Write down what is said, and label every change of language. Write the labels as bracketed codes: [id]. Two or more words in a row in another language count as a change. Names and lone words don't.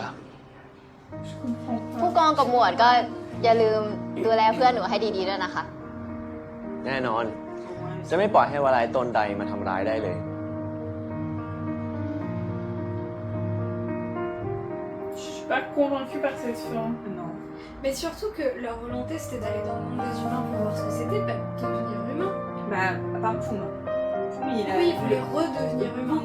[th] ผู้กองกับหมวดก็อย่าลืมดูแลเพื่อนหนูให้ดีๆด้วยนะคะ แน่นอน จะไม่ปล่อยให้วาลายตนใดมาทำร้ายได้เลย [fr] Je suis pas convaincue par cette fin. Non. Mais surtout que leur volonté c'était d'aller dans le monde des humains pour voir ce que c'était, pas de devenir humain. Bah, à part Poum. Poum, il a. Oui, il voulait redevenir humain.